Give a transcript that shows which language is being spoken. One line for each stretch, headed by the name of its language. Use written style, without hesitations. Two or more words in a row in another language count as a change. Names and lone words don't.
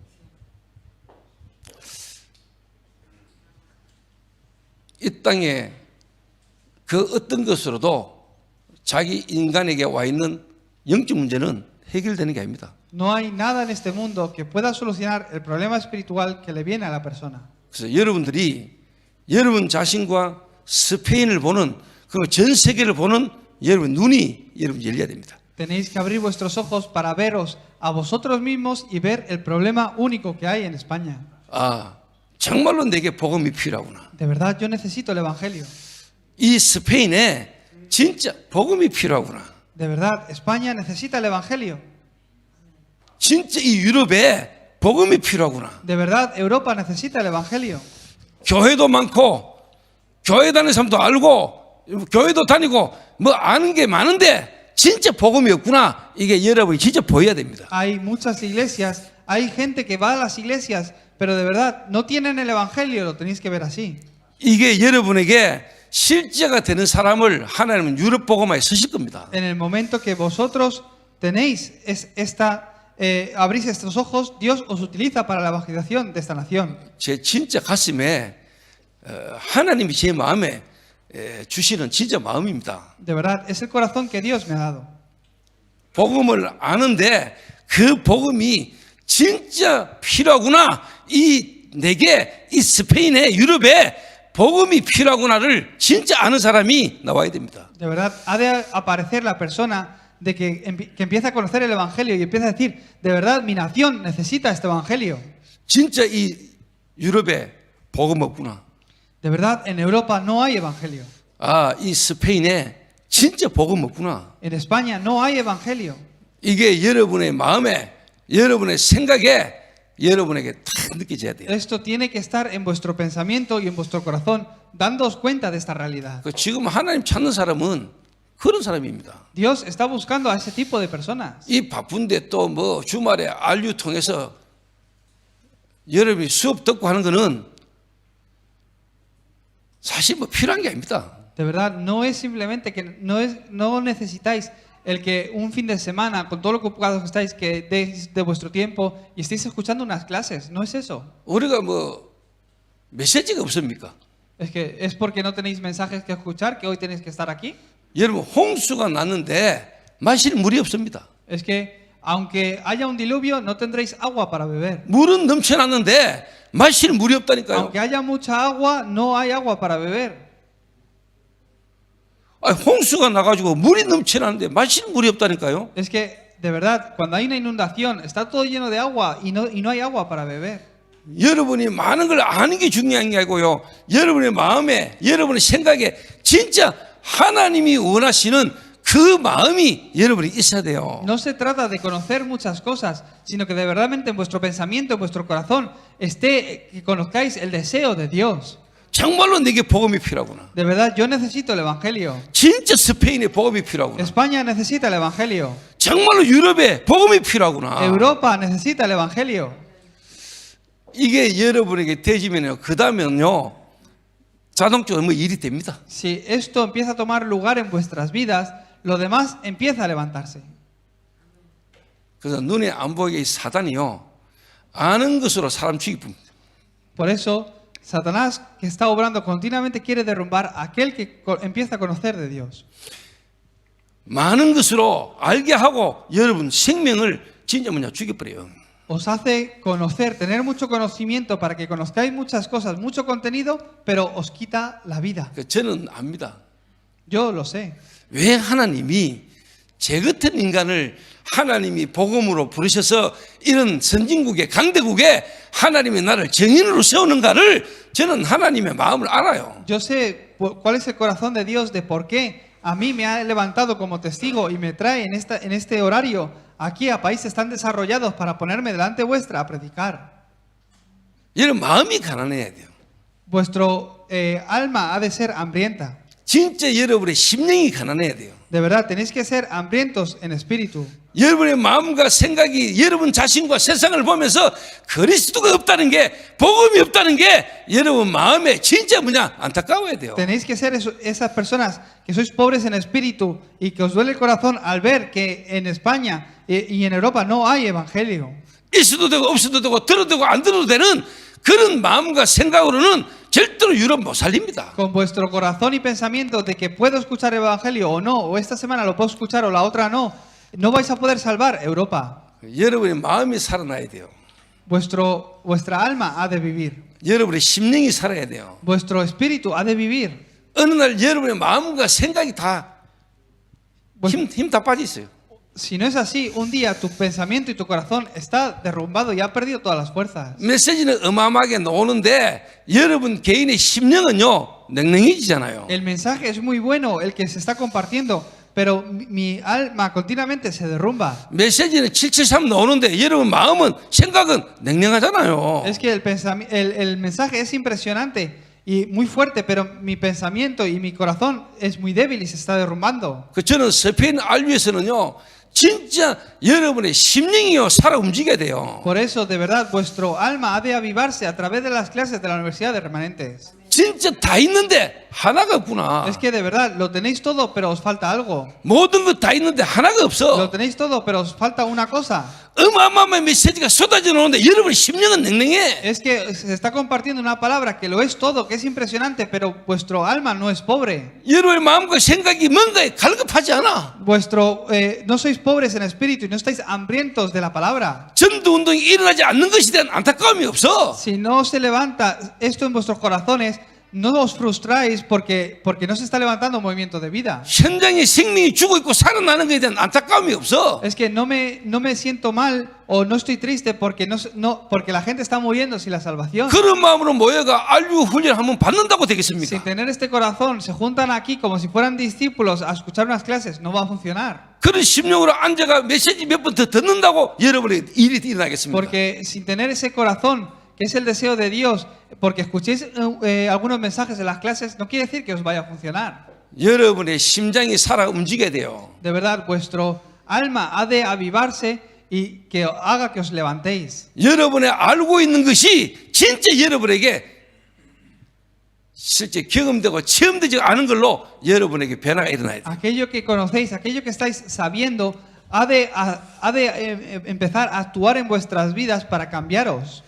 Korean: 이 땅에 그 어떤 것으로도 자기 인간에게 와 있는 영적 문제는 해결되는 게 아닙니다.
Spanish: No hay nada en este mundo que pueda solucionar el problema espiritual que le viene a la persona.
Korean: 그래서 여러분들이 여러분 자신과 스페인을 보는 그 전 세계를 보는 여러분 눈이 여러분 열려야 됩니다.
Spanish: Tenéis que abrir vuestros ojos para veros a vosotros mismos y ver el problema único que hay en España.
Korean: 아, 정말로 내게 복음이 필요하구나.
Spanish: De verdad, yo necesito el evangelio.
Korean: 이 스페인에 진짜 복음이 필요하구나.
Spanish: De verdad, España necesita el evangelio.
Korean: 진짜 이 유럽에 복음이 필요하구나.
Spanish: De verdad, Europa necesita el evangelio.
Korean: 교회도 많고 교회 다니는 사람도 알고 교회도 다니고 뭐 아는 게 많은데 진짜 복음이 없구나. 이게 여러분이 진짜 보여야 됩니다.
Spanish: Hay muchas iglesias, hay gente que va a las iglesias, pero de verdad no tienen el evangelio, lo tenéis que ver así.
Korean: 이게 여러분에게 실제가 되는 사람을 하나님은 유럽 복음화에 쓰실 겁니다.
Spanish: En el momento que vosotros tenéis abrís estos ojos, Dios os utiliza para la evangelización de esta nación.
Korean: 제 진짜 가슴에 하나님이 제 마음에 주시는 진짜 마음입니다.
Spanish: De verdad, es el corazón que Dios me ha dado.
Korean: 복음을 아는데 그 복음이 진짜 필요하구나. 내게 이 스페인에 유럽에 복음이 필요하구나를 진짜 아는 사람이 나와야 됩니다.
Spanish: De verdad, ha de aparecer la persona de que empieza a conocer el evangelio y empieza a decir, de verdad, mi nación necesita este evangelio.
Korean: 진짜 이 유럽에 복음 없구나.
Spanish: De verdad, en Europa no hay evangelio.
Korean: 이 스페인에 진짜 복음 없구나.
Spanish: En España no hay evangelio.
Korean: 이게 여러분의 마음에, 여러분의 생각에, 여러분에게 다 느껴져야 돼요.
Spanish: Esto tiene que estar en vuestro pensamiento y en vuestro corazón, dándoos cuenta de esta realidad.
Korean: 지금 하나님 찾는 사람은 그런 사람입니다.
Spanish: Dios está buscando a ese tipo de personas.
Korean: 이 바쁜데 또 뭐 주말에 알류 통해서 여러분이 수업 듣고 하는 거는 사실 뭐 필요한 게 아닙니다.
Spanish: De verdad, no es simplemente que no necesitáis el que un fin de semana, con todo lo ocupados que estáis, que deis de vuestro tiempo y estéis escuchando unas clases. No es eso.
Korean: 우리가 뭐 메시지가 없습니까?
Spanish: Es que es porque no tenéis mensajes que escuchar que hoy tenéis que estar aquí.
Korean: 여러분 홍수가 났는데 마실 물이 없습니다.
Spanish: Es que aunque haya un diluvio, no tendréis agua para beber.
Korean: 물은 넘쳐났는데 마실 물이 없다니까요.
Spanish: Aunque haya mucha agua, no hay agua para beber.
Korean: 홍수가 나가지고 물이 넘쳐나는데 마실 물이 없다니까요.
Spanish: Es que, de verdad, cuando hay una inundación, está todo lleno de agua y no hay agua para beber.
Korean: 여러분이 많은 걸 아는 게 중요한 게 아니고요. 여러분의 마음에, 여러분의 생각에 진짜 하나님이 원하시는 그 마음이 여러분이 있어야 돼요.
Spanish: No se trata de conocer muchas cosas, sino que de verdad en vuestro pensamiento, en vuestro corazón, esté que conozcáis el deseo de Dios.
Korean: 정말로 내게 복음이 필요하구나.
Spanish: De verdad, yo necesito el Evangelio.
Korean: 진짜 스페인에 복음이 필요하구나.
Spanish: España necesita el Evangelio.
Korean: 정말로 유럽에 복음이 필요하구나.
Spanish: Europa necesita el Evangelio.
Korean: 이게 여러분에게 되지면요, 그 다음에는요, 자동적으로 뭐 일이 됩니다.
Spanish: Si esto empieza a tomar lugar en vuestras vidas, lo demás empieza a levantarse.
Korean: 그래서 눈에 안 보이게 이 사단이요, 아는 것으로 사람 죽이뿐.
Spanish: Por eso, Satanás, que está obrando continuamente, quiere derrumbar a aquel que empieza a conocer de Dios.
Korean: 많은 것으로 알게 하고 여러분 생명을 진짜 죽여버려요.
Spanish: Os hace conocer, tener mucho conocimiento para que conozcáis muchas cosas, mucho contenido, pero os quita la vida.
Korean: 저는 압니다.
Spanish: Yo lo sé.
Korean: 왜 하나님이 제 같은 인간을 하나님이 복음으로 부르셔서 이런 선진국에 강대국에 하나님이 나를 정인으로 세우는가를 저는 하나님의 마음을 알아요.
Spanish: Yo sé cuál es el corazón de Dios, de por qué a mí me ha levantado como testigo y me trae en este horario aquí a países tan desarrollados para ponerme delante vuestra a predicar.
Korean: 여러분 마음이 가난해야 돼요.
Spanish: Vuestro alma ha de ser hambrienta.
Korean: 진짜 여러분의 심령이 가난해야 돼요.
Spanish: De verdad, tenéis que ser hambrientos en espíritu.
Korean: 여러분의 마음과 생각이 여러분 자신과 세상을 보면서 그리스도가 없다는 게, 복음이 없다는 게 여러분 마음에 진짜 안타까워야 돼요.
Spanish: Tenéis que ser esas personas que sois pobres en espíritu y que os duele el corazón al ver que en España y en Europa no hay evangelio.
Korean: 있어도 되고 없어도 되고 들어도 되고 안 들어도 되는 그런 마음과 생각으로는 절대로 유럽 못 살립니다.
Spanish: Con vuestro corazón y pensamiento de que puedo escuchar el evangelio o no, o esta semana lo puedo escuchar o la otra no, no vais a poder salvar Europa.
Korean: 여러분의 마음이 살아나야 돼요.
Spanish: Vuestra alma ha de vivir.
Korean: 여러분의 심령이 살아야 돼요.
Spanish: Vuestro espíritu ha de vivir.
Korean: 어느 날 여러분의 마음과 생각이 다 힘 다 빠져 있어요.
Spanish: Si no es así, un día tu pensamiento y tu corazón está derrumbado y ha perdido todas las fuerzas.
Korean: 메시지는 어마어마하게 나오는데 여러분 개인의 심령은요 냉랭해지잖아요.
Spanish: El mensaje es muy bueno, el que se está compartiendo, pero mi alma continuamente se derrumba.
Korean: 메시지는 773 나오는데 여러분 마음은 생각은 냉랭하잖아요.
Spanish: Es que el mensaje es impresionante y muy fuerte, pero mi pensamiento y mi corazón es muy débil y se está derrumbando.
Korean: 저는 스페인 알류에서는요 진짜 여러분의 심령이요 살아 움직여야 돼요.
Spanish: Por eso, de verdad, vuestro alma ha de avivarse a través de las clases de la Universidad de Remanentes.
Korean: 진짜 다 있는데 하나가 없구나.
Spanish: Es que de verdad lo tenéis todo, pero os falta algo.
Korean: 모든 것 다 있는데 하나가 없어.
Spanish: Lo tenéis todo, pero os falta una cosa.
Korean: 어마어마한 메시지가 쏟아져 나오는데 여러분의 심령은 냉랭해.
Spanish: Es que se está compartiendo una palabra que lo es todo, que es impresionante, pero vuestro alma no es pobre.
Korean: 여러분의 마음과 생각이 뭔가에 갈급하지 않아.
Spanish: No sois pobres en espíritu y no estáis hambrientos de la palabra.
Korean: 전도 운동이 일어나지 않는 것에 대한 안타까움이 없어.
Spanish: Si no se levanta esto en vuestros corazones, no os frustráis porque no se está levantando un movimiento de vida.
Korean: 현장에 생명이 죽어 있고 살아나는 것에 대한 안타까움이 없어.
Spanish: Es que no me siento mal o no estoy triste porque porque la gente está muriendo sin la salvación.
Korean: 그런 마음으로 모여가 알류 훈련 한번 받는다고 되겠습니까?
Spanish: Sin tener este corazón, se juntan aquí como si fueran discípulos a escuchar unas clases, no va a funcionar.
Korean: 그런 심령으로 앉아가 메시지 몇 번 더 듣는다고 여러분의 일이 일어나겠습니다.
Spanish: Porque sin tener ese corazón, que es el deseo de Dios, porque escuchéis algunos mensajes de las clases, no quiere decir que os vaya a funcionar.
Korean: 여러분의 심장이 살아 움직여야 돼요.
Spanish: De verdad, vuestro alma ha de avivarse y que haga que os levantéis.
Korean: 여러분의 알고 있는 것이 진짜 여러분에게 실제 경험되고 체험되지 않은 걸로 여러분에게 변화가 일어나야 돼요.
Spanish: Aquello que conocéis, aquello que estáis sabiendo, ha de empezar a actuar en vuestras vidas para cambiaros.